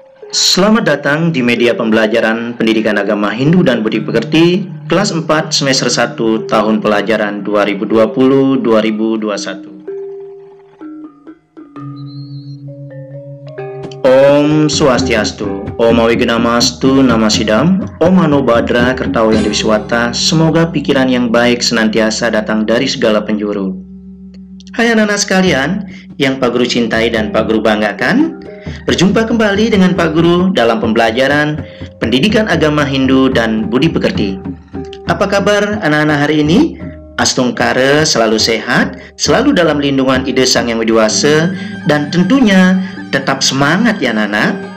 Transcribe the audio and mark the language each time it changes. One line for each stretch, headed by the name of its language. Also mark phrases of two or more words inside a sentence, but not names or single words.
Indonesian: Selamat datang di media pembelajaran Pendidikan Agama Hindu dan Budi Pekerti kelas 4 semester 1 tahun pelajaran 2020-2021.
Sanskrit: Om Swastiastu, Om Awignamastu Namasidam, Om Mano Badra Kertau yang Dewiswata.
Indonesian: Semoga pikiran yang baik senantiasa datang dari segala penjuru. Hai anak-anak sekalian yang Pak Guru cintai dan Pak Guru banggakan, berjumpa kembali dengan Pak Guru dalam pembelajaran Pendidikan Agama Hindu dan Budi Pekerti. Apa kabar anak-anak hari ini? Astungkara selalu sehat, selalu dalam lindungan Ide Sang Yang Widiwasa, dan tentunya tetap semangat ya anak-anak.